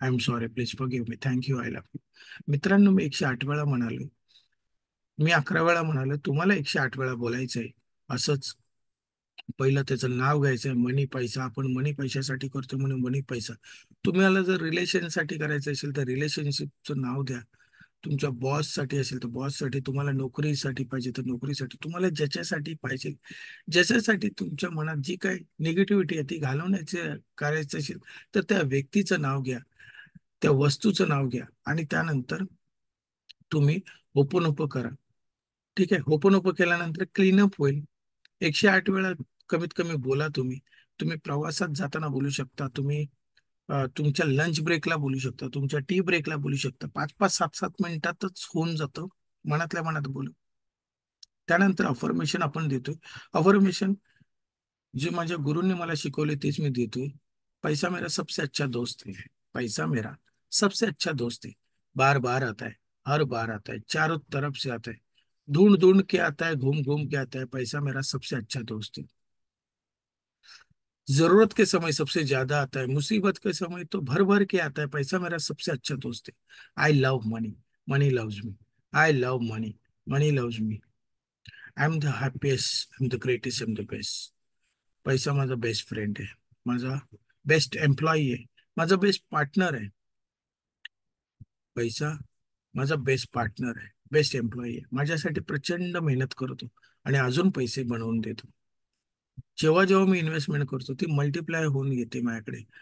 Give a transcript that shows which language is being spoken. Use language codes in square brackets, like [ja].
[en] I'm sorry. Please forgive me. Thank you. I love you. [mr] मित्रांनो, मी 108 वेळा म्हणालो, मी 11 वेळा म्हणालो, तुम्हाला 108 वेळा बोलायचंय. असंच पहिलं त्याचं नाव घ्यायचंय, मनी पैसा. आपण मनी पैशासाठी करतो म्हणून मनी पैसा. तुम्हाला जर रिलेशनसाठी करायचं असेल तर रिलेशनशिपचं नाव द्या. तुमच्या बॉससाठी असेल तर बॉससाठी, तुम्हाला नोकरीसाठी पाहिजे तर नोकरीसाठी, तुम्हाला ज्याच्यासाठी पाहिजे, ज्याच्यासाठी तुमच्या मनात जी काही निगेटिव्हिटी आहे ती घालवण्याचे करायचं असेल तर त्या व्यक्तीचं नाव घ्या, त्या वस्तूचं नाव घ्या आणि त्यानंतर तुम्ही होपोनोपो करा. ठीक आहे, होपोनोपो केल्यानंतर क्लीनअप होईल. 108 वेळा कमीत कमी बोला तुम्ही. तुम्ही प्रवासात जाताना बोलू शकता, तुम्ही तुमच्या लंच ब्रेकला बोलू शकता, तुमच्या टी ब्रेकला बोलू शकता. 5-5, 7-7 मिनिटातच होऊन जातं. मनातल्या मनात बोलू. त्यानंतर अफर्मेशन आपण देतोय. अफर्मेशन जे माझ्या गुरूंनी मला शिकवले तेच मी देतोय. [hi] पैसा मेरा सबसे अच्छा दोस्त है. पैसा मेरा सबसे अच्छा दोस्त है. बार बार आता है, हर बार आता है, चारों तरफ से आता है, ढूंढ ढूंढ के आता है, घूम घूम के आता है. पैसा मेरा सबसे अच्छा दोस्त है. जरूरत के समय सबसे ज्यादा आता है, मुसीबत के समय तो भर भर के आता है. पैसा मेरा सबसे अच्छा दोस्त है. [en] I love money, money loves me. I love money, money loves me. I am the happiest, I am the greatest, I am the best. [mr] पैसा माझा बेस्ट फ्रेंड आहे, माझा बेस्ट एम्प्लॉई आहे, माझा बेस्ट पार्टनर आहे. पैसा माझा बेस्ट पार्टनर आहे, बेस्ट एम्प्लॉई आहे. माझ्यासाठी प्रचंड मेहनत करतो आणि अजून पैसे बनवून देतो. जेव्हा जेव्हा मी इन्व्हेस्टमेंट करतो ती मल्टिप्लाय होऊन येते माझ्याकडे.